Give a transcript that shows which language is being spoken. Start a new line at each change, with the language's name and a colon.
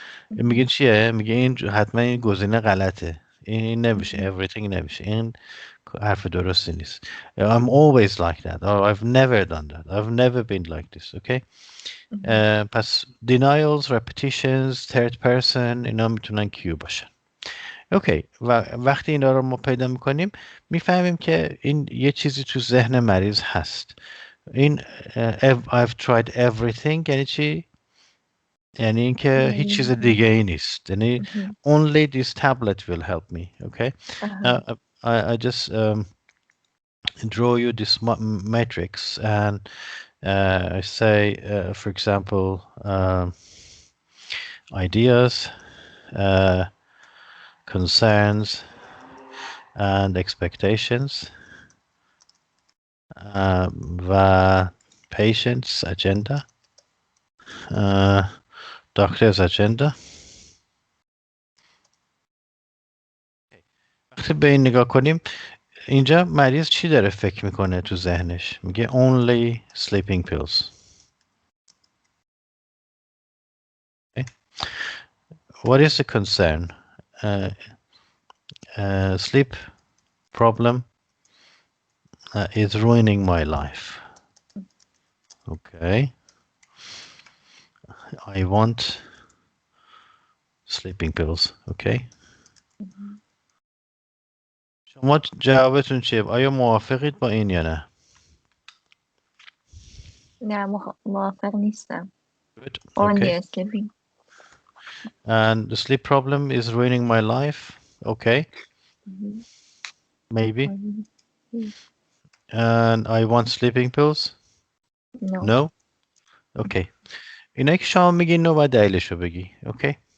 Persian: میگه چیه؟ میگه این حتما این گزینه غلطه، این نمیشه، everything نمیشه، این حرف درستی نیست.
English: I'm always like that or I've never done that, I've never been like this. Okay.
Persian: پس
English: denials, repetitions, third person
Persian: اینا میتونن کیو باشن. اوکی. و وقتی اینا رو ما پیدا میکنیم میفهمیم که این یه چیزی تو ذهن مریض هست. این
English: I've tried everything
Persian: یعنی چی؟ یعنی اینکه هیچ چیز دیگه ای نیست. یعنی
English: only this tablet will help me. Okay. I just draw you this matrix and I say for example ideas, concerns and expectations و patient's agenda, doctor's agenda.
Persian: وقتی به این نگاه کنیم اینجا مریض چی داره فکر میکنه تو ذهنش؟ میگه
English: only sleeping pills. Okay. What is the concern? Sleep problem is ruining my life. Okay. I want sleeping pills. Okay.
Persian: شما جوابتون چیه؟ آیا موافقید با این یا نه؟ نه موافق نیستم.
English: Good. Only Okay. sleeping. And the sleep problem is ruining my life. Okay. Maybe. And I want sleeping pills. No. No. Okay.
Persian: اینایی که شما میگی نو باید دلیلش رو بگی. اوکی.